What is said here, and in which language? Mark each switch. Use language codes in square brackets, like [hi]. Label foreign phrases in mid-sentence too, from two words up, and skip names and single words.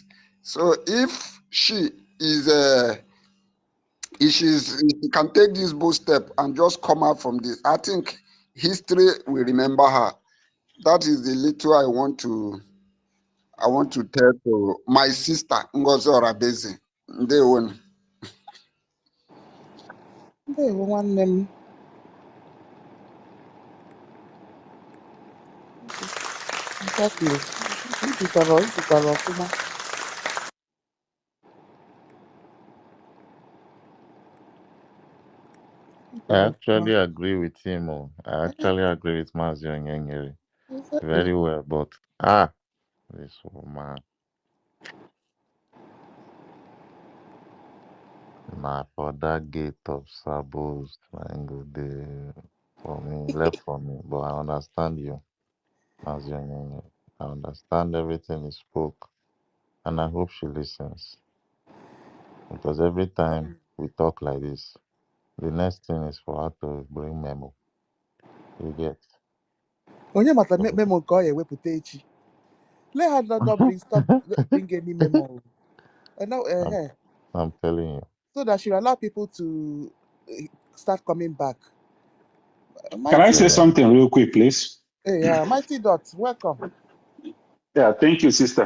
[en] So if she is, if she can take this bold step and just come out from this, I think history will remember her. That is the little I want to tell to my sister Ngozi Orabeze. [ig] Ndewo. Ndewo nwanne m. [en] Exactly. [ig] Ikwukwara ọfụma. [en] I actually agree with him. Oh. I actually agree with Mazi Nkere Exactly. very well. But this woman, nah, for that gate of sabos, for me, left for me. But I understand you, Mazi Nkere. I understand everything he spoke, and I hope she listens. Because every time we talk like this, the next thing is for her to bring memo. You get? [ig] Onye mata [en] So, [ig] memo nke ọ ya ewepụta echi. [en] Let her not bring any memo. Now, I'm telling you. so that she will allow people to start coming back. Can I Mighty, say something real quick, please? hey, Mighty Dot, welcome. Yeah, thank you, sister.